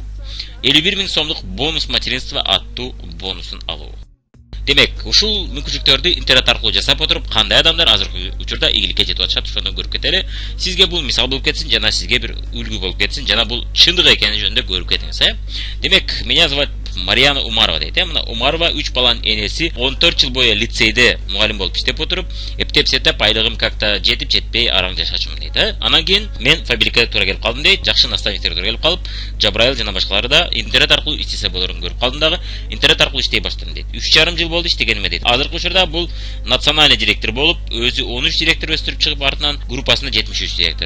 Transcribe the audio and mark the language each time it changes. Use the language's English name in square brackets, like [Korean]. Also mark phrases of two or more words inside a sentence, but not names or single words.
[Kyrgyz] 51 000 сомдук бонус материнство аттуу бонусун алуу. Демек, ушул мүмкүнчүлүктөрдү интернет аркылуу жасап отуруп, кандай адамдар азыркы учурда ийгиликке жетип атышат, ошону көрүп кетели. Сизге бул мисал болуп кетсин, жана сизге бир үлгү болуп кетсин, жана бул чындык экени жөнүндө көрүп кетиңиз, Демек, [Russian] меня зовут [Kyrgyz] Марьяна Умарова дейт, Мына Умарова 3 баланын энеси, 14 жыл бою лицейде мугалим болуп иштеп отуруп, эптеп-септеп айлыгым как-то жетип жетпей араң жашачумун дейт, Анан кийин мен фабрикага туура келип калдым дейт, жакшы наставниктерге туура келип калып, Жабраил жана башкалары да интернет аркылуу иштесе болорун көрүп калдым дагы, интернет аркылуу иштей баштадым дейт. 3,5 жыл болду иштегениме дейт. Азыркы учурда бул [Russian] национальный директор [Kyrgyz] болуп, өзү 13 директор өстүрүп чыгып, артынан группасында 73 директор.